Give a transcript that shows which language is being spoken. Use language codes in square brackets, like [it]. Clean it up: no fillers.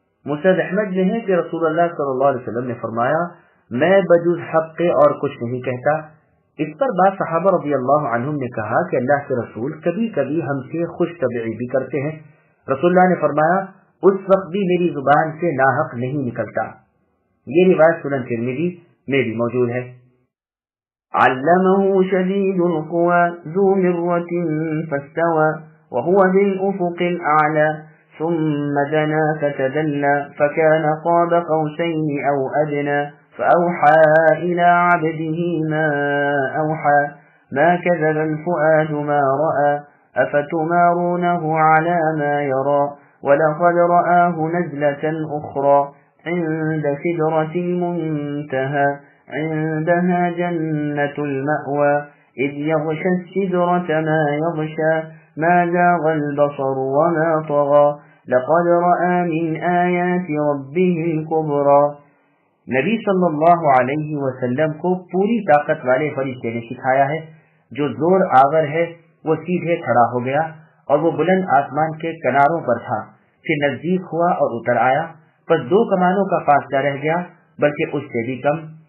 [ur] مسند احمد میں ہے کہ رسول اللہ صلی اللہ علیہ وسلم نے فرمایا میں بجز حق کے اور کچھ نہیں کہتا. اس پر بعض صحابہ رضی اللہ عنہم نے کہا کہ اللہ کے رسول کبھی کبھی ہم سے خوش طبعی بھی کرتے ہیں. رسول اللہ نے فرمایا اس وقت بھی میری زبان سے ناحق نہیں نکلتا. یہ روایت سنن ترمذی میں بھی موجود ہے. [ar] علمه شديد القوى ذو مرة فاستوى وهو بالأفق الأعلى ثم دنا فتدلى فكان قاب قوسين أو أدنى فأوحى إلى عبده ما أوحى ما كذب الفؤاد ما رأى أفتمارونه على ما يرى ولقد رآه نزلة أخرى عند سدرة المنتهى عندها جنة المأوى إذ يغشى السدرة ما يغشى ما زاغ البصر وما طغى لقد رأى من آيات ربه الكبرى۔ [ur] نبی صلی اللہ علیہ وسلم کو پوری طاقت والے فرشتے نے سکھایا ہے، جو زور آور ہے وہ سیدھے کھڑا ہو گیا اور وہ بلند آسمان کے کناروں پر تھا، پھر نزدیک ہوا اور اتر آیا، پس 2 کمانوں کا فاصلہ رہ گیا بلکہ اس سے بھی کم۔